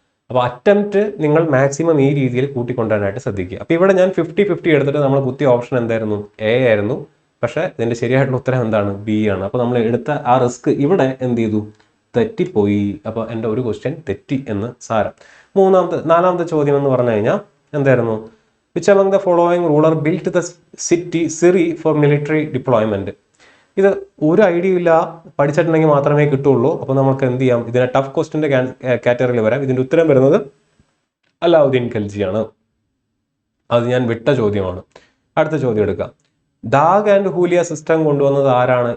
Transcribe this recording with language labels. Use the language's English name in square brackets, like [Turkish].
[Malayalam] അപ്പോൾ അറ്റംപ്റ്റ് നിങ്ങൾ മാക്സിമം ഈ രീതിയിൽ കൂട്ടിക്കൊണ്ടുവരാനായിട്ട് ശ്രദ്ധിക്കുക. അപ്പോൾ ഇവിടെ ഞാൻ 50-50 എടുത്തിട്ട് നമ്മൾ കുത്തിയ ഓപ്ഷൻ എന്തായിരുന്നു? എ ആയിരുന്നു. പക്ഷേ ഇതിൻ്റെ ശരിയായിട്ടുള്ള ഉത്തരം എന്താണ്? ബി ആണ്. അപ്പോൾ നമ്മൾ എടുത്ത ആ റിസ്ക് ഇവിടെ എന്ത് ചെയ്തു? തെറ്റിപ്പോയി. അപ്പോൾ എൻ്റെ ഒരു ക്വസ്റ്റ്യൻ തെറ്റി എന്ന് സാരം. നാലാമത്തെ ചോദ്യം എന്ന് പറഞ്ഞു കഴിഞ്ഞാൽ എന്തായിരുന്നു? [English] Which among the following ruler built the city Siri for military deployment? [Malayalam] ഇത് ഒരു ഐഡിയ ഇല്ല, പഠിച്ചിട്ടുണ്ടെങ്കിൽ മാത്രമേ കിട്ടുള്ളൂ. അപ്പോൾ നമുക്ക് എന്ത് ചെയ്യാം? ഇതിനെ ടഫ് ക്വസ്റ്റ്യൻ്റെ കാറ്റഗറിയിൽ വരാം. ഇതിൻ്റെ ഉത്തരം വരുന്നത് അലാവുദ്ദീൻ ഖൽജിയാണ്. അത് ഞാൻ വിട്ട ചോദ്യമാണ്. അടുത്ത ചോദ്യം എടുക്കാം. ദാഗ് ആൻഡ് ഹൂലിയ സിസ്റ്റം കൊണ്ടുവന്നത് ആരാണ്?